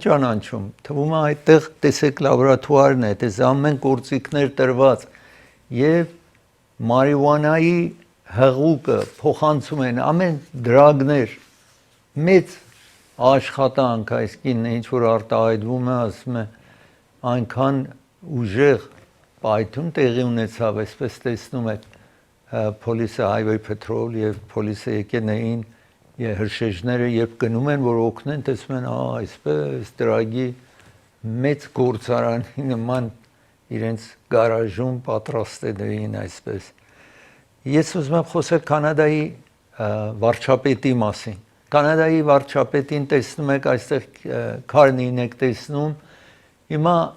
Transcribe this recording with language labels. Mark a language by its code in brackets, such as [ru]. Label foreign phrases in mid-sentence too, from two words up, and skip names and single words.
[hy] ճանաչում, թվում է այդտեղ տեսեք լաբորատուարն է, դες ամեն գործիքներ տրված եւ մարիհուանայի հղուկը փոխանցում են ամեն դրագներ մեծ աշխատանք այս կինն ինչ որ արտահայտվում է, ասում է այնքան ուժեղ պայթյուն տեղի ունեցավ, այսպես տեսնում եք [en] police highway patrol [hy] եւ police եկել էին Եվ հրշեջները երբ գնում են, որ օգնեն, տեսնում են, այսպես դրագի մեծ գործարանի նման իրենց գարաժում պատրաստել էին այսպես։ Ես ուզում եմ խոսել Կանադայի վարչապետի մասին։ Կանադայի վարչապետին տեսնում եք, այստեղ Քարնին եք տեսնում, հիմա